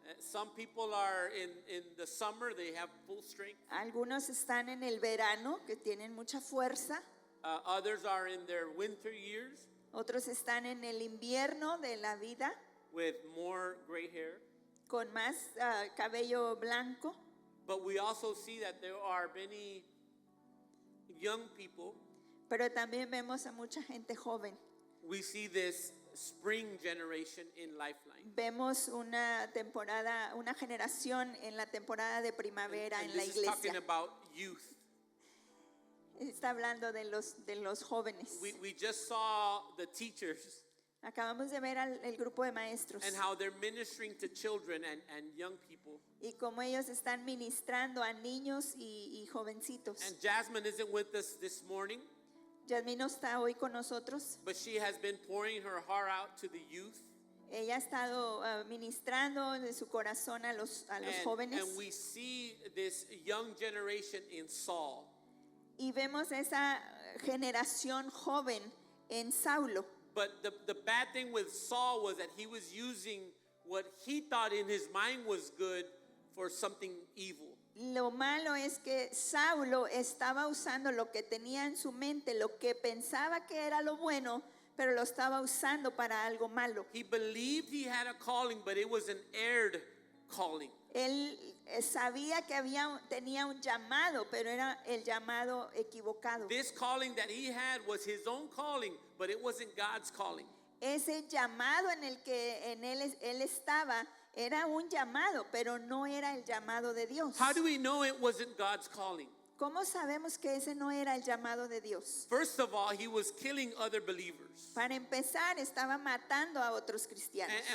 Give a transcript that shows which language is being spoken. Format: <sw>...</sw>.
<en>Some people are in the summer, they have full strength.</en> <es>Algunos están en el verano, que tienen mucha fuerza.</es> <en>Others are in their winter years.</en> <es>Otros están en el invierno de la vida,</es> <en>with more gray hair.</en> <es>con más cabello blanco.</es> <en>But we also see that there are many young people.</en> <es>Pero también vemos a mucha gente joven.</es> <en>We see this spring generation in Lifeline.</en> <es>Vemos una temporada, una generación en la temporada de primavera</es> <en>And</en> <es>en la</es> <en>this is talking</en> <es>iglesia.</es> <en>about youth.</en> <es>Está hablando de los jóvenes.</es> <en>We just saw the teachers</en> <es>Acabamos de ver el grupo de maestros</es> <en>and how they're ministering to children and young people.</en> <es>y cómo ellos están ministrando a niños y jovencitos.</es> <en>And Jasmine isn't with us this morning,</en> <es>Yasmín no está hoy con nosotros.</es> <en>but she has been pouring her heart out to the youth.</en> <es>Ella ha estado ministrando de su corazón a los jóvenes.</es> <en>And we see this young generation in Saul.</en> <es>Y vemos esa generación joven en Saulo.</es> <en>But the bad thing with Saul was that he was using what he thought in his mind was good for something evil.</en> <es>Lo malo es que Saulo estaba usando lo que tenía en su mente, lo que pensaba que era lo bueno, pero lo estaba usando para algo malo.</es> <en>He believed he had a calling, but it was an aired calling.</en> <es>Él sabía que tenía un llamado, pero era el llamado equivocado.</es> <en>This calling that he had was his own calling, but it wasn't God's calling.</en> <es>Ese llamado en el que él estaba era un llamado, pero no era el llamado de Dios.</es> <en>How do we know it wasn't God's calling?</en> <es>¿Cómo sabemos que ese no era el llamado de Dios?</es> <en>First of all, he was killing other believers.</en> <es>Para empezar, estaba matando a otros cristianos.</es>